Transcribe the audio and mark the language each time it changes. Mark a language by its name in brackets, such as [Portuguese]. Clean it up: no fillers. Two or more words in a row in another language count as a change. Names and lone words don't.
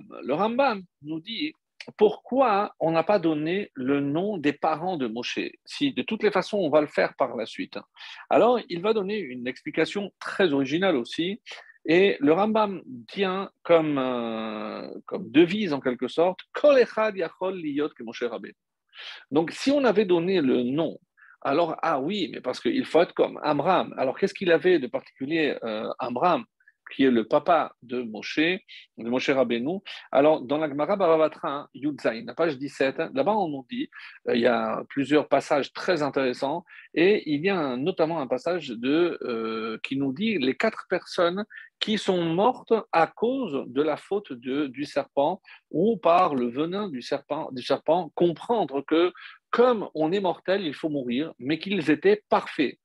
[French] Le Rambam nous dit pourquoi on n'a pas donné le nom des parents de Moshe, si de toutes les façons on va le faire par la suite. Alors, il va donner une explication très originale aussi. Et le Rambam tient comme devise en quelque sorte, [Hebrew] כל אחד יכול להיות כמשה רבינו. [French] Donc, si on avait donné le nom, alors, ah oui, mais parce qu'il faut être comme Amram. Alors, qu'est-ce qu'il avait de particulier, Amram, qui est le papa de Moshe Rabbeinu? Alors, dans la Gemara Bava Batra, Yud Zayin, la page 17, là-bas, on nous dit, il y a plusieurs passages très intéressants, et il y a notamment un passage qui nous dit les 4 personnes qui sont mortes à cause de la faute du serpent, ou par le venin du serpent, comprendre que comme on est mortel, il faut mourir, mais qu'ils étaient parfaits.